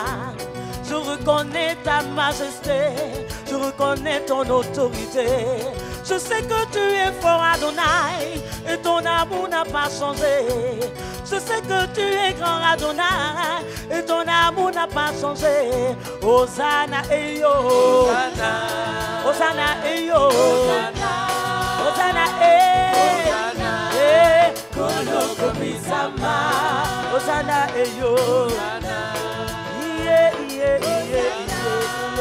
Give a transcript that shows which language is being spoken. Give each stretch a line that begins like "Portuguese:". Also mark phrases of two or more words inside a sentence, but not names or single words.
French: Je reconnais ta majesté, je reconnais ton autorité. Je sais que tu es fort, Adonai, et ton amour n'a pas changé. Je sais que tu es grand, Adonai, et ton amour n'a pas changé. Hosanna, Eyo. Hosanna. Hosanna, Eyo. Hosanna. Hosanna, Eyo.
Lingala: Koloko Misama.
French: Hosanna, Eyo. Hosanna. Yeah, yeah, yeah, yeah.